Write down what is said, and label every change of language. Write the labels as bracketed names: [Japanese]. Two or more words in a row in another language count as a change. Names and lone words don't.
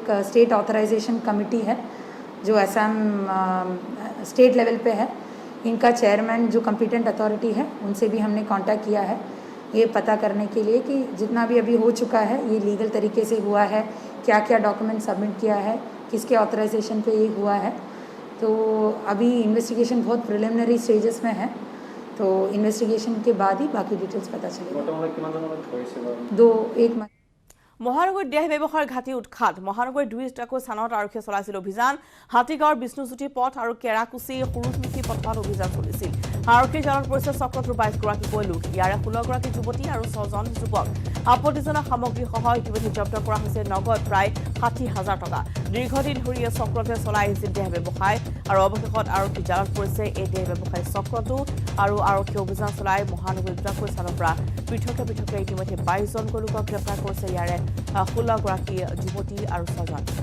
[English] state authorization committee [Hindi] है जो असम [English] state level [Hindi] पे है इनका चेयरमैन जो [English] competent authority [Hindi] है उनसे भी हमने कांटेक्ट किया है ये पता करने के लिए कि जितना भी अभी हो चुका है ये लीगल तरीके से हुआ है क्या क्या [English] document submit [Hindi] किया है किसके ऑथराइजेशन पे ये हुआ है तो अभी इन्वेस्टिगेशन बहुत [English] preliminary stages [Hindi] में है तो इन्वेस्टिगेशन के बाद ही बाकी डिटेल्स पता चलेगा [Assamese] মহানগৰীত দেহ ব্যৱসায়ৰ ঘাটি উৎখাত মহানগৰীৰ 2টাকৈ স্থানত আৰক্ষীয়ে চলাইছিল অভিযান হাতীগাঁৱৰ বিষ্ণুজ্যোতি পথ আৰু কেৰাকুচি সুৰুজমুখী পথত অভিযান চলিছিল আৰক্ষীৰ জালত পৰিছে চক্ৰটোৰ 22গৰাকীকৈ লোক ইয়াৰে 16গৰাকী যুৱতী আৰু 6জন যুৱক আপত্তিজনক সামগ্ৰীসহ ইতিমধ্যে জব্দ কৰা হৈছে নগদ প্ৰায় 60,000 টকা দীৰ্ঘদিন ধৰি এই চক্ৰটোৱে চলাই আহিছিল দেহ ব্যৱসায় আৰু অৱশেষত আৰক্ষীৰ জালত পৰিছে এই দেহ ব্যৱসায় চক্ৰটো আৰু আৰক্ষী অভিযান চলাই মহানগৰীৰ 2টাকৈ স্থানৰ পৰা পৃথকে ইতিমধ্যে 22জনকৈ লোকক গ্ৰেপ্তাৰ কৰিছে ইয়াৰে 16গৰাকী যুৱতী আৰু 6জন